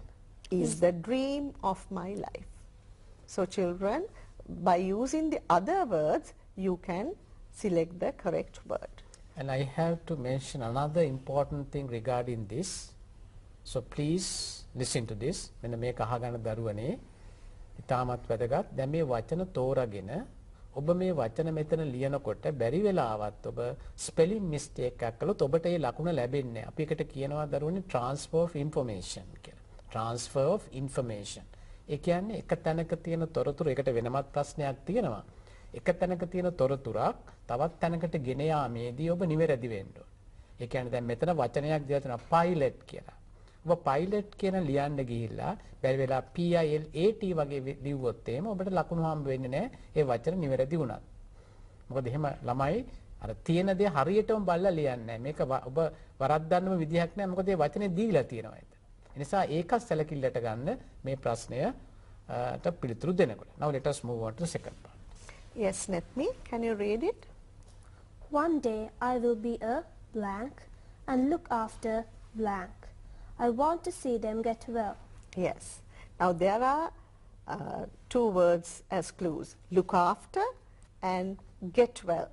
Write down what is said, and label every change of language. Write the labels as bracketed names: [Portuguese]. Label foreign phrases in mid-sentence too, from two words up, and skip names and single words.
[English] is the dream of my life. So children, by using the other words, you can select the correct word. And I have to mention another important thing regarding this. So please listen to this. [Sinhala] මෙන්න මේක අහගන්න දරුවනේ. ඉතාමත් වැදගත්. දැන් මේ වචන තෝරාගෙන ඔබ මේ වචන මෙතන ලියනකොට බැරි වෙලාවත් ඔබ [English] spelling mistake [Sinhala] එකක් කළොත් ඔබට ඒ ලකුණ ලැබෙන්නේ නැහැ. අපි එකට කියනවා දරුවනේ [English] transfer of information [Sinhala] කියලා. Transfer of information. ඒ කියන්නේ එක තැනක තියෙන තොරතුරු එකට වෙනමත් ප්‍රශ්නයක් තියෙනවා. එක තැනක තියෙන තොරතුරක් තවත් තැනකට ගෙන යාමේදී ඔබ නිවැරදි වෙන්න ඕනේ. ඒ කියන්නේ දැන් මෙතන වචනයක් දීලා තියෙනවා pilot කියලා. ඔබ pilot කියන ලියන්න ගිහිල්ලා බැරි වෙලා PILAT වගේ ලිව්වොත් එහෙම ඔබට ලකුණු හම්බ වෙන්නේ නැහැ ඒ වචන නිවැරදි වුණත්. මොකද එහෙම ළමයි අර තියෙන දේ හරියටම බලලා ලියන්නේ නැහැ. මේක ඔබ වරද්දන්නම විදිහක් නැහැ. මොකද ඒ වචනේ දීලා තියෙනවා ඒක. ඒ නිසා ඒක සැලකිල්ලට ගන්න මේ ප්‍රශ්නයට පිළිතුරු දෙනකොට. [English] Now let us move on to the second part. Yes, Netmi, can you read it? One day I will be a blank and look after blank. I want to see them get well. Yes. Now there are two words as clues, look after and get well.